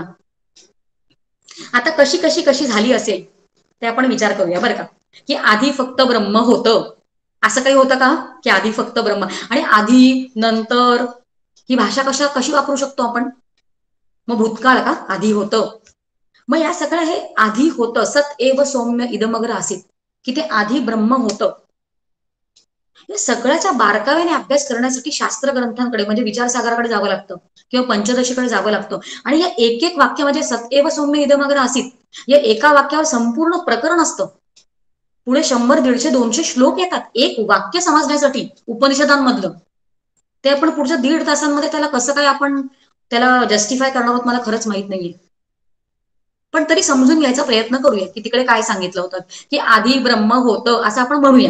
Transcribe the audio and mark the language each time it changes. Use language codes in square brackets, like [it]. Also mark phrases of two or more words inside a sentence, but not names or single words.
[mr] आता कशी कशी कशी झाली असेल ते आपण विचार करूया बरं का, की आधी फक्त ब्रह्म होतं असं काही होतं का, की आधी फक्त ब्रह्म आणि आधी नंतर ही भाषा कशी वापरू शकतो आपण. मग भूतकाळ का आधी होतं, मग या सगळं हे आधी होतं. [sa] सत एव सौम्य इदमग्र आसीत, [mr] की ते आधी ब्रह्म होतं. या सगळ्याचा बारकाव्याने अभ्यास करण्यासाठी शास्त्र ग्रंथांकडे म्हणजे विचारसागराकडे जावं लागतं किंवा पंचदशीकडे जावं लागतं. आणि या एक एक वाक्य म्हणजे [sa] सत एव सौम्य इदमग्र आसीत, [mr] या एका वाक्यावर संपूर्ण प्रकरण असतं. पुढे 100, 150, 200 श्लोक येतात एक वाक्य समजण्यासाठी उपनिषदांमधलं. ते आपण पुढच्या 1.5 तासांमध्ये त्याला कसं काय आपण त्याला जस्टिफाय करणार आहोत मला खरंच माहित नाहीये. पण तरी समजून घ्यायचा प्रयत्न करूया की तिकडे काय सांगितलं होतं, की आधी ब्रह्म होतं असं आपण म्हणूया.